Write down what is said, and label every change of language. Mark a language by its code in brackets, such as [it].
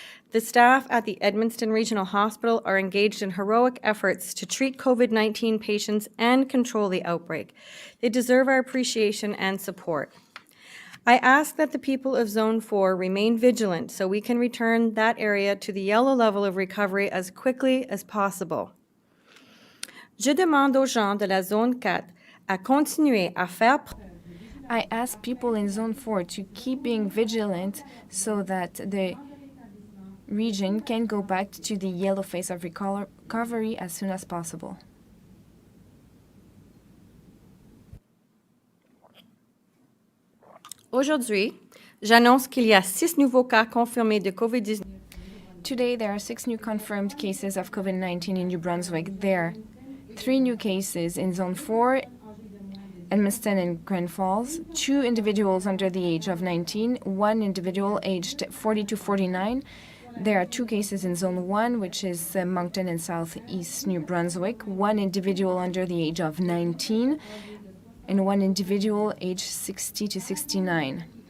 [en] The staff at the Edmundston Regional Hospital are engaged in heroic efforts to treat COVID-19 patients and control the outbreak. They deserve our appreciation and support. I ask that the people of Zone 4 remain vigilant so we can return that area to the yellow level of recovery as quickly as possible. [fr] Je demande aux gens de la Zone 4 à continuer à faire. [en] I ask people in Zone 4 to keep being vigilant so that the region can go back to the yellow phase of recovery as soon as possible. [fr] Aujourd'hui, j'annonce qu'il y a 6 nouveaux cas confirmés de COVID-19. [en] Today, there are 6 new confirmed cases of COVID-19 in New Brunswick. There are 3 new cases in Zone 4, Edmundston and Grand Falls, 2 individuals under the age of 19, 1 individual aged 40 to 49. There are 2 cases in Zone 1, which is Moncton and Southeast New Brunswick, 1 individual under the age of 19, and 1 individual aged 60 to 69.